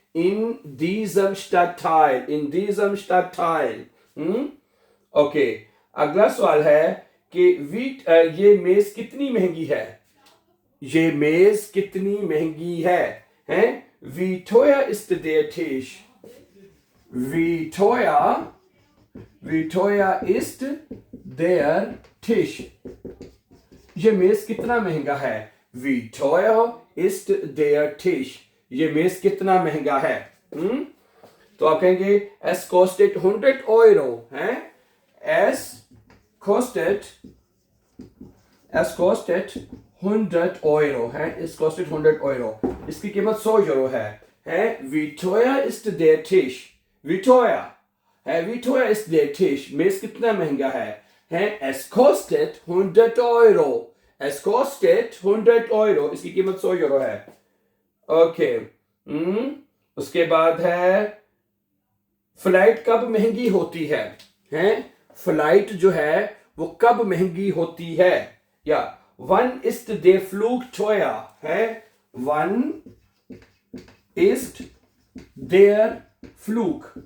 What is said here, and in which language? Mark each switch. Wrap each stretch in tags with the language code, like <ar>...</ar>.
<de>in diesem Stadtteil, in diesem Stadtteil।</de> <hi>Okay, अगला सवाल है कि ये मेज कितनी महंगी है, ये मेज कितनी महंगी है, हैं?</hi> <de>Wie teuer ist der Tisch? Wie teuer ist der Tisch?</de> <hi>ये मेज कितना महंगा है।</hi> <de>Wie teuer ist der Tisch?</de> <hi>ये मेज कितना महंगा है।</hi> <de>तो आप कहेंगे es kostet 100 Euro है, es kostet 100 Euro है, es kostet 100 Euro,</de> <hi>इसकी कीमत 100 यूरो है।</hi> <de>Wie teuer ist der Tisch? Wie teuer है, wie teuer ist der Tisch?</de> <hi>मेज कितना महंगा है,</hi> <de>es kostet 100 Euro,</de> <hi>es kostet 100 Euro, इसकी कीमत 100 यूरो है। ओके, उसके बाद है फ्लाइट कब महंगी होती है, फ्लाइट जो है वो कब महंगी होती है, या</hi> <de>wann ist der Flug teuer</de> <hi>है, wann ist der Flug</hi>